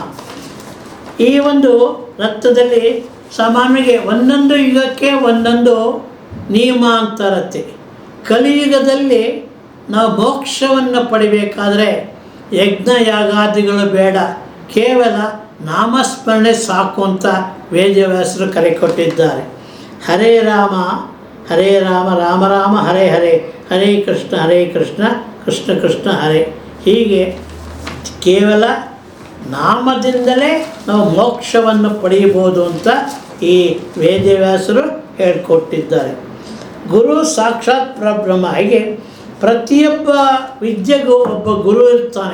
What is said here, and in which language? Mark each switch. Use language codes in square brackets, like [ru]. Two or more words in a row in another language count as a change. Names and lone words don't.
[kn] ಈ ಒಂದು ರತ್ನದಲ್ಲಿ ಸಾಮಾನ್ಯವಾಗಿ ಒಂದೊಂದು ಯುಗಕ್ಕೆ ಒಂದೊಂದು ನಿಯಮ ಅಂತ ಇರುತ್ತೆ. ಕಲಿಯುಗದಲ್ಲಿ ನಾವು ಮೋಕ್ಷವನ್ನು ಪಡಿಬೇಕಾದರೆ ಯಜ್ಞ ಯಾಗಾದಿಗಳು ಬೇಡ, ಕೇವಲ ನಾಮಸ್ಮರಣೆ ಸಾಕು ಅಂತ ವೇದವ್ಯಾಸರು ಕರೆ ಕೊಟ್ಟಿದ್ದಾರೆ. [sa] ಹರೇ ರಾಮ ಹರೇ ರಾಮ ರಾಮ ರಾಮ ಹರೇ ಹರೇ, ಹರೇ ಕೃಷ್ಣ ಕೃಷ್ಣ ಕೃಷ್ಣ ಹರೇ. [kn] ಹೀಗೆ ಕೇವಲ ನಾಮದಿಂದಲೇ ನಾವು ಮೋಕ್ಷವನ್ನು ಪಡೆಯಬಹುದು ಅಂತ ಈ ವೇದವ್ಯಾಸರು ಹೇಳಿಕೊಟ್ಟಿದ್ದಾರೆ. [sa] ಗುರು ಸಾಕ್ಷಾತ್ ಪರಬ್ರಹ್ಮ. [kn] ಹಾಗೆ ಪ್ರತಿಯೊಬ್ಬ ವಿದ್ಯೆಗೂ ಒಬ್ಬ ಗುರು ಇರ್ತಾನೆ.